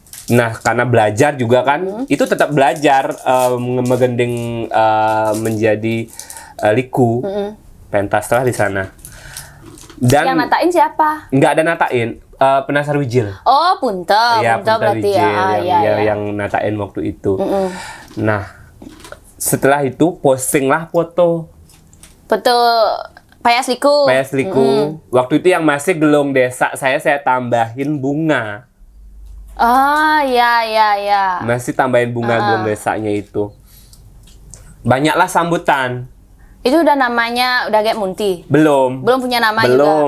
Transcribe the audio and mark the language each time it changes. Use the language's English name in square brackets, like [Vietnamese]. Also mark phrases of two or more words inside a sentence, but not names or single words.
[Indonesian] Nah, karena belajar juga kan, itu tetap belajar megending menjadi liku, pentas lah di sana. Dan yang natain siapa? Nggak ada natain, Penasar Wijil. Oh, Punta, Ya, Punta berarti Wijil yang natain waktu itu. Nah, setelah itu postinglah foto [Balinese] payas liku. Payas liku. [Indonesian] Waktu itu yang masih gelong desa saya tambahin bunga. Oh, ya. Masih tambahin bunga gelong desanya itu. Banyaklah sambutan. Itu udah namanya udah kayak Munti? Belum punya nama belum.